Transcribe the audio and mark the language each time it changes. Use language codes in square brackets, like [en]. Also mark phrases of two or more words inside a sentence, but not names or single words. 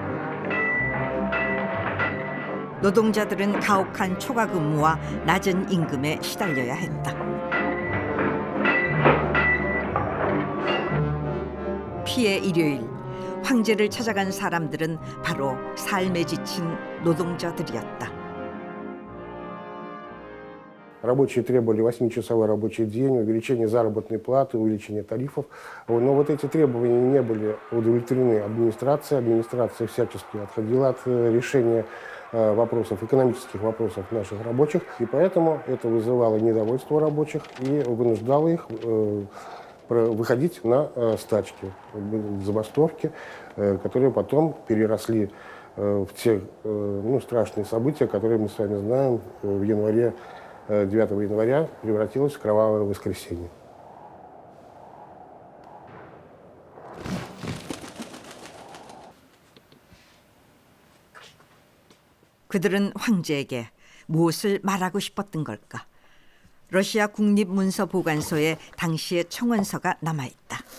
[ko] 노동자들은 가혹한 초과 근무와 낮은 임금에 시달려야 했다. 피해 일요일, 황제를 찾아간 사람들은 바로 삶에 지친 노동자들이었다. [ru] Рабочие требовали 8-часовой рабочий день, увеличение заработной платы, увеличение тарифов. Но вот эти требования не были удовлетворены администрацией. Администрация всячески отходила от решения вопросов, экономических вопросов наших рабочих. И поэтому это вызывало недовольство рабочих и вынуждало их выходить на стачки, забастовки, которые потом переросли в те страшные события, которые мы с вами знаем в январе. 9 января превратилось в кровавое воскресенье. [ko] 그들은 황제에게 무엇을 말하고 싶었던 걸까? 러시아 국립문서보관소에 당시의 청원서가 남아있다.